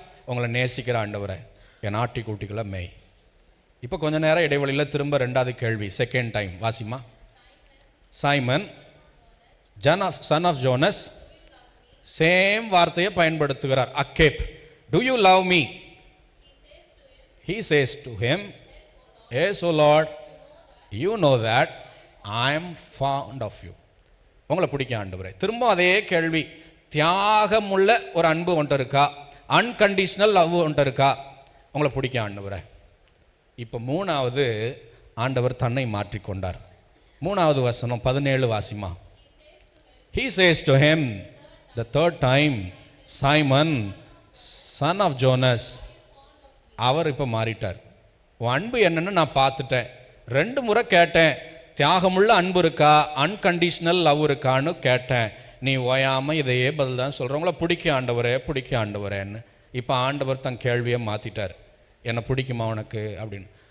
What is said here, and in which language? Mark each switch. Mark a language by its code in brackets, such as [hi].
[ta] உங்களை நேசிக்கிற ஆண்டவரே, என் ஆட்டி கூட்டிகளை மேய். இப்போ கொஞ்ச நேரம் இடைவெளியில் திரும்ப ரெண்டாவது கேள்வி, [en] second time [ta] Wasima. [en] Simon, son of Jonas, [ta] same வார்த்தையை பயன்படுத்துகிறார், அகேப். [en] Do you love me? He says to him, yes, O Lord, you know that I am fond of you. [ta] உங்களை பிடிக்கும் ஆண்டவரே. திரும்ப அதே கேள்வி, தியாகமுள்ள ஒரு அன்பு ஒன்று இருக்கா, அன்கண்டிஷனல் லவ் ஒன்று இருக்கா? உங்களை பிடிக்கும் ஆண்டவரே. இப்போ மூணாவது ஆண்டவர் தன்னை மாற்றிக்கொண்டார். மூணாவது வசனம் 17 Wasima. [en] He says to him the third time, Simon, son of Jonas. [ta] அவர் இப்போ மாறிட்டார். உன் அன்பு என்னன்னு நான் பார்த்துட்டேன், 2 முறை கேட்டேன், தியாகமுள்ள அன்பு இருக்கா, அன்கண்டிஷனல் லவ் இருக்கான்னு கேட்டேன். நீ ஓயாமல் இதையே பதில் தான் சொல்கிறவங்கள பிடிக்கும் ஆண்டவரே, பிடிக்கும் ஆண்டவரேன்னு. இப்போ ஆண்டவர் தன் கேள்வியை மாற்றிட்டார். என்னை பிடிக்குமா உனக்கு அப்படின்னு.